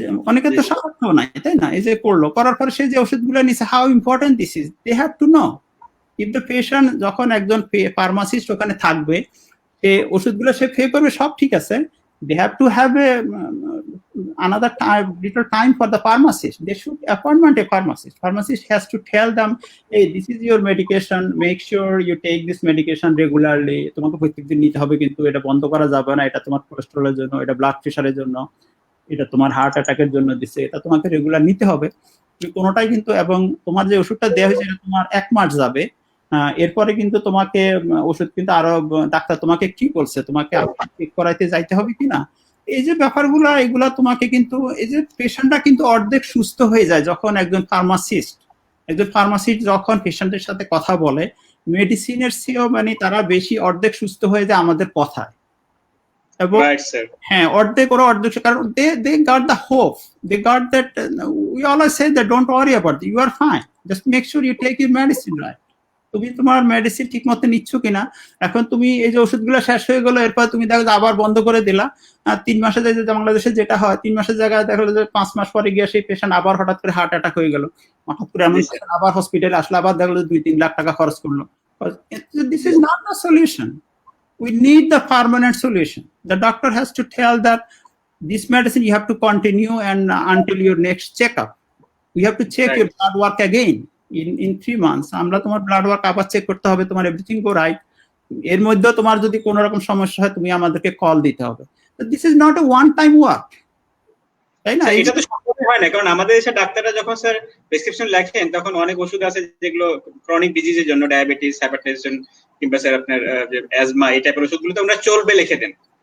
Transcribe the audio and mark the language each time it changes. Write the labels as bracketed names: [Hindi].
[Bangla] অনেকে তো সামর্থ্য নাই, তাই না? এই যে করলো, করার পরে সে যে ওষুধগুলো নিছে, [English] How important this is, they have to know. If the patient, [Bangla] যখন একজন ফার্মাসিস্ট ওখানে থাকবে, সে ওষুধগুলো সে পে করবে, সব ঠিক আছে, [English] they have to have a another time, little time for the pharmacist. They should appointment a pharmacist. Pharmacist has to tell them, hey, this is your medication, make sure you take this medication regularly. [Bangla] তোমাকে প্রত্যেকদিন নিতে হবে, কিন্তু এটা বন্ধ করা যাবে না, এটা তোমার কোলেস্টেরলের জন্য, এটা ব্লাড প্রেশারের জন্য, এটা তোমার হার্ট অ্যাটাকের জন্য দিছে, এটা তোমাকে রেগুলার নিতে হবে। কোনোটাই কিন্তু, এবং তোমার যে ওষুধটা দেওয়া হয়েছে এটা তোমার 1 মাস যাবে, এরপরে কিন্তু তোমাকে ওষুধ কিন্তু আরো, ডাক্তার তোমাকে কি বলছে, তোমাকে চেক করাইতে যাইতে হবে কিনা, এই যে ব্যাপারগুলো, এগুলা তোমাকে কিন্তু, এই যে পেশেন্টটা কিন্তু অর্ধেক সুস্থ হয়ে যায় যখন একজন ফার্মাসিস্ট যখন পেশেন্টের সাথে কথা বলে, মেডিসিনের চেয়েও মানে তারা বেশি অর্ধেক সুস্থ হয়ে যায় আমাদের কথায়। এবং হ্যাঁ, অর্ধেক, কারণ [English] they got the hope, they got that, we always say that don't worry about it, you are fine, just make sure you take your medicine right. [Bangla] তুমি তোমার মেডিসিন ঠিক মতো নিচ্ছ কিনা। এখন তুমি এই যে ওষুধগুলো শেষ হয়ে গেলো, এরপর তুমি দেখো আবার বন্ধ করে দিলা, 3 মাসে বাংলাদেশে যেটা হয়, 3 মাসের জায়গায় দেখলো যে 5 মাস পরে গিয়ে সেই পেশেন্ট আবার হঠাৎ করে হার্ট অ্যাটাক হয়ে গেল, হঠাৎ করে এমন আবার হসপিটালে আসলে, আবার দেখলো 2-3 লাখ টাকা খরচ করলো। [English] This is not the solution. We need the permanent solution. The doctor has to tell that this medicine you have to continue and until your next checkup. We have to check your blood work again in 3 months. [Bangla] আমরা তোমার blood work আবার check করতে হবে, তোমার [English] Everything go right. [Bangla] এর মধ্যে তোমার যদি কোনো রকম সমস্যা হয়, তুমি আমাদেরকে কল দিতে হবে। [English] this is not a one time work, [Bangla] তাই না? এটা তো সম্ভব হয় না, কারণ আমাদের দেশে ডাক্তাররা যখন স্যার প্রেসক্রিপশন লেখেন, তখন অনেক ওষুধ আছে যেগুলো ক্রনিক ডিজিজের জন্য, ডায়াবেটিস, হাইপারটেনশন, কিংবা স্যার আপনার অ্যাজমা, এই টাইপের ওষুধগুলো তো আমরা চলবে লিখে দেন।